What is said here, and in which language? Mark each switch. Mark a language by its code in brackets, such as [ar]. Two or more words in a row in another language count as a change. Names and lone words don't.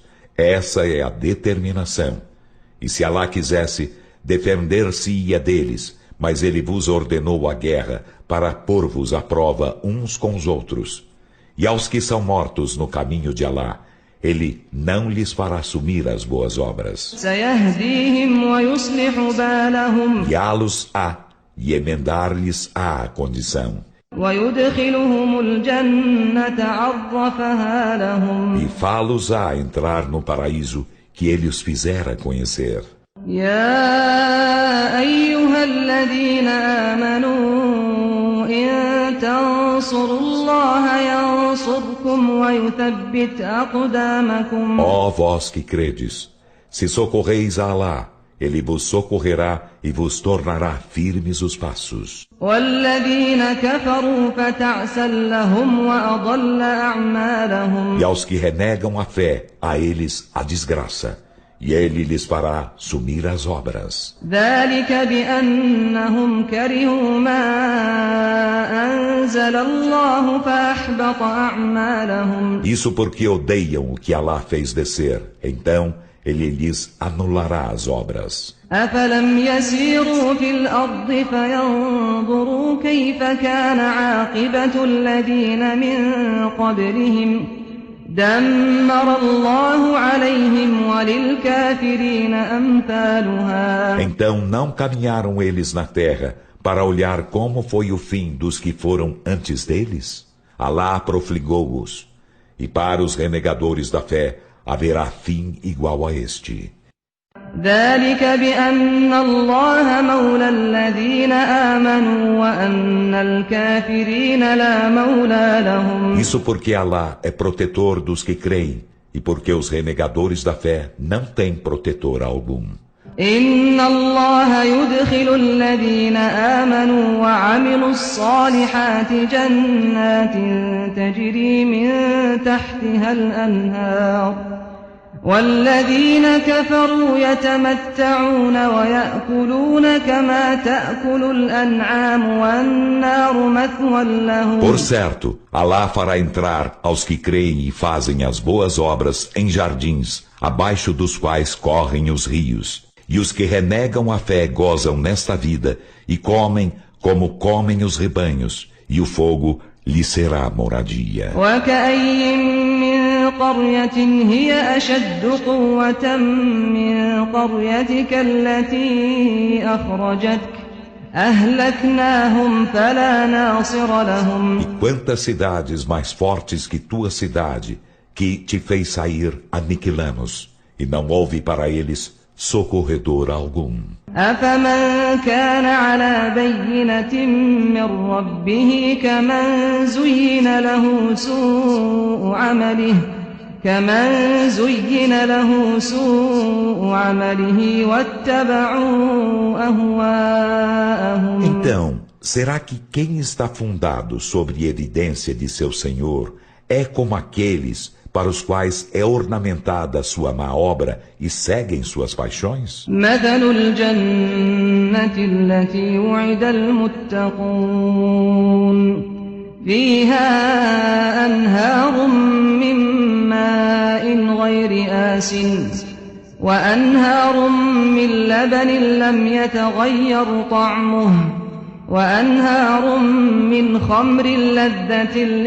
[pt] Essa é a determinação. E se Alá quisesse, defender-se-ia deles, mas Ele vos ordenou a guerra para pôr-vos à prova uns com os outros. E aos que são mortos no caminho de Alá, Ele não lhes fará assumir as boas obras. [ar] سيهديهم ويصلح بالهم [pt] Guiá-los-á e emendar-lhes-á a condição. [ar] ويدخلهم الجنة عرفها لهم. [pt] E fá-los-á entrar no paraíso que Ele os fizera conhecer. [ar] يا أيها الذين آمنوا إن تنصروا الله ينصركم ويثبت أقدامكم. [pt] Ó vós que credes, se socorreis a Alá, Ele vos socorrerá e vos tornará firmes os passos. [ar] والذين كفروا فتعسا لهم وأضل أعمالهم. [pt] E aos que renegam a fé, a eles a desgraça, e Ele lhes fará sumir as obras. [ar] ذلك بأنهم كرهوا ما أنزل الله فأحبط أعمالهم. [pt] Isso porque odeiam o que Alá fez descer, então Ele lhes anulará as obras. [ar] أفلم يسيروا في الأرض فينظروا كيف كان عاقبة الذين من قبلهم دمر الله عليهم وللكافرين أمثالها. [pt] Então não caminharam eles na terra para olhar como foi o fim dos que foram antes deles? Alá profligou-os, e para os renegadores da fé haverá fim igual a este. [ar] ذلك بأن الله مولى الذين آمنوا وأن الكافرين لا مولى لهم. [pt] Isso porque Alá é protetor dos que creem, e porque os renegadores da fé não têm protetor algum. [ar] إن الله يدخل الذين آمنوا وعملوا الصالحات جنات تجري من تحتها الأنهار والذين كفروا يتمتعون ويأكلون كما تأكل الأنعام والنار مثوى لهم. [pt] Por certo, Alá fará entrar aos que creem e fazem as boas obras em jardins, abaixo dos quais correm os rios. E os que renegam a fé gozam nesta vida, e comem como comem os rebanhos, e o fogo lhe será moradia. [ar] وكأي من قرية هي أشد قوة من قريتك التي أخرجتك أهلكناهم فلا ناصر لهم. [pt] E quantas cidades mais fortes que tua cidade, que te fez sair, aniquilamos, e não houve para eles socorredor algum. [ar] أفمن كان على بينة من ربه كمن زين له سوء عمله واتبعوا أهواءهم. [pt] Então, será que quem está fundado sobre evidência de seu Senhor é como aqueles para os quais é ornamentada sua má obra e seguem suas paixões? [ar] مثل الجنة التي وعد المتقون فيها أنهار من ماء غير آسن وأنهار من لبن لم يتغير طعمه وأنهار من خمر لذة